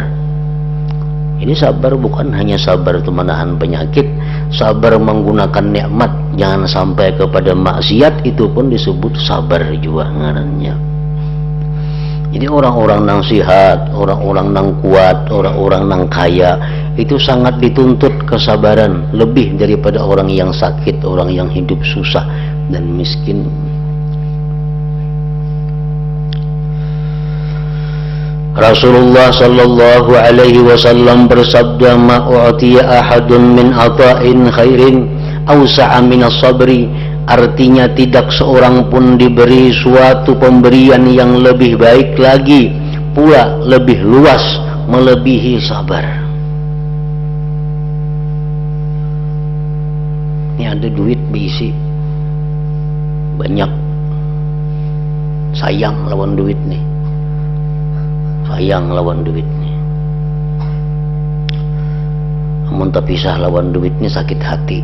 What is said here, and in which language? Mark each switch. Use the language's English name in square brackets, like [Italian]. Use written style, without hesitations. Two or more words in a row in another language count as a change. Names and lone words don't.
[Indonesian] Ini sabar bukan hanya sabar itu menahan penyakit, sabar menggunakan nikmat, jangan sampai kepada maksiat, itu pun disebut sabar juga ngarannya. Jadi orang-orang nang sihat, orang-orang nang kuat, orang-orang nang kaya itu sangat dituntut kesabaran lebih daripada orang yang sakit, orang yang hidup susah dan miskin. [Arabic] رسول الله صلى الله عليه وسلم bersabda, ما أعطي أحد من عطاء خير أوسع من الصبر. [Indonesian] Artinya tidak seorang pun diberi suatu pemberian yang lebih baik lagi, pula lebih luas melebihi sabar. [Banjar] Ini ada duit bisi banyak, sayang lawan duit nih, sayang lawan duit nih. Amun terpisah lawan duit nih sakit hati.